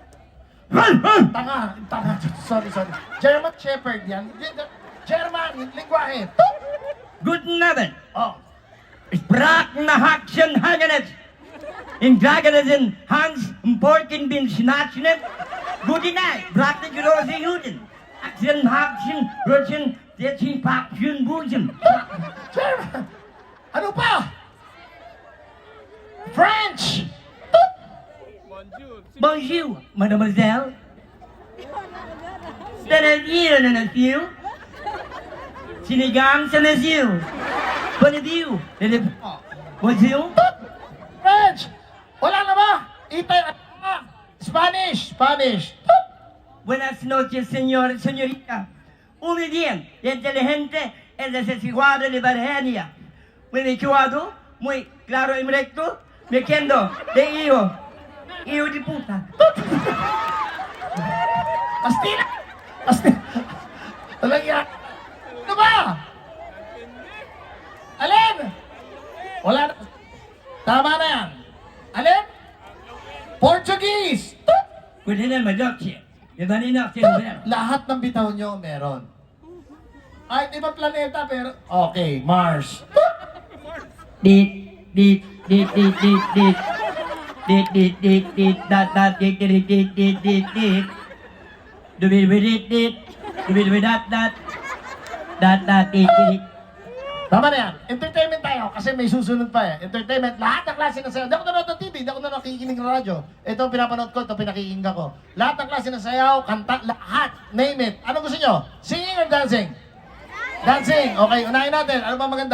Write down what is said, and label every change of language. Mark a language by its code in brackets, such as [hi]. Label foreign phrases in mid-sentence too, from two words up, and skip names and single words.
[tl] Tanga. Sorry. German Shepherd yan. German, lingwahe. Tut! [de] Guten Abend! Oh. Sprachen nach Haxen Hagenet! In Dragonesen Hans Porken bin Schnatschnet! Gute Nacht! Brachte große Juden! Haxen Haxen Rutschen Setchen Packchen Busen! [tl] German! Ano pa? French! Tut! [fr] Bonjour, mademoiselle! Bonjour, monsieur! [tl] Sinigang sa monsieur! [fr] Bonjour! Bonjour! [tl] French! Wala na ba? Spanish! Tut! [es] Buenas noches, señor, señorita. Muy bien, inteligente, es desesiguado de Bargenia. Muy equivocado, muy claro y recto, me quedo de hijo de puta. [tl] Astila! Walang yan. Ano ba? Alin? Wala na. Tama na yan. Alin? Portuguese! Tut! Pwede na madokye. Iba ni na siya. Lahat ng bitaw nyo meron. Ay, di ba planeta pero... Okay, Mars. Tut! Dit, dat, dit. Dit. Tama na yan. Entertainment tayo kasi may susunod pa eh. Entertainment, lahat ng klase ng sayaw. Hindi ako nanonood ng TV, hindi ako nanonood nakikinig ng radyo. Ito ang pinapanood ko, ito pinakikinggan ko. Lahat ng klase ng sayaw, kanta, lahat. [en] Name it. [tl] Ano gusto nyo? [en] Singing or dancing? Dancing. [tl] Okay, unahin natin. Ano ba maganda?